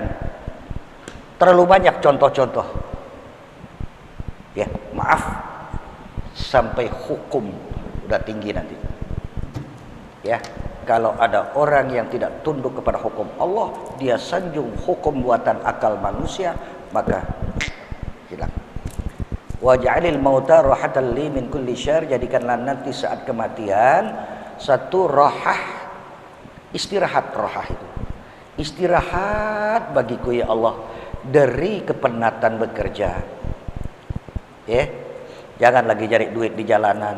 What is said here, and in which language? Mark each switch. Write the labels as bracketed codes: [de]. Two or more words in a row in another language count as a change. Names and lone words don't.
[id] Terlalu banyak contoh-contoh. Ya, maaf, sampai hukum udah tinggi nanti. Ya, kalau ada orang yang tidak tunduk kepada hukum Allah, dia sanjung hukum buatan akal manusia, maka hilang. [ar] واجعل الموت راحة لي من كل شر, [id] jadikanlah nanti saat kematian satu rahah, istirahat. Rahah itu istirahat bagiku ya Allah dari kepenatan bekerja. Ya, jangan lagi cari duit di jalanan.